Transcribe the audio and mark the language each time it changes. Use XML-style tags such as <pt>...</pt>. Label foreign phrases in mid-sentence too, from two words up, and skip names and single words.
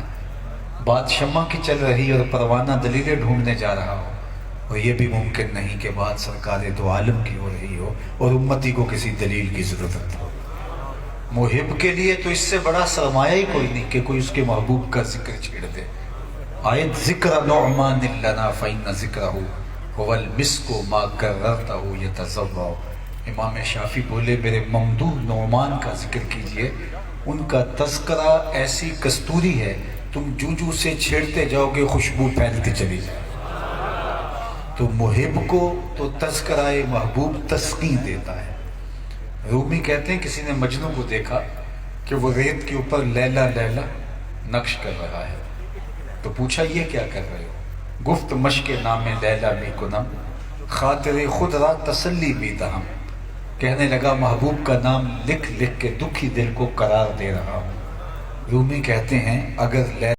<ur>بات شمع کی چل رہی اور پروانہ دلیلیں ڈھونڈنے جا رہا ہو، اور یہ بھی ممکن نہیں کہ بات سرکار دو عالم کی ہو رہی ہو اور امتی کو کسی دلیل کی ضرورت ہو۔ محب کے لیے تو اس سے بڑا سرمایہ ہی کوئی نہیں کہ کوئی اس کے محبوب کا ذکر چھیڑ دے۔</ur> <ar>آیت ذکر نعمان لنا فإن ذکرہ هو المسک ما کررتہ یتضوع۔</ar> <ur>امام شافعی بولے، میرے ممدوح نعمان کا ذکر کیجئے، ان کا تذکرہ ایسی کستوری ہے، تم جو سے چھیڑتے جاؤ گے خوشبو پھیلتی چلی جائے۔ تو محب کو تو تذکرہ محبوب تسکین دیتا ہے۔ رومی کہتے ہیں کسی نے مجنوں کو دیکھا کہ وہ ریت کے اوپر لیلا لیلا نقش کر رہا ہے، تو پوچھا یہ کیا کر رہے ہو؟</ur> <fa>گفت مشق نام لیلا می کنم، خاطر خود را تسلی می دہم۔</fa> <ur>کہنے لگا محبوب کا نام لکھ لکھ کے دکھی دل کو قرار دے رہا ہوں۔ رومی کہتے ہیں اگر</ur>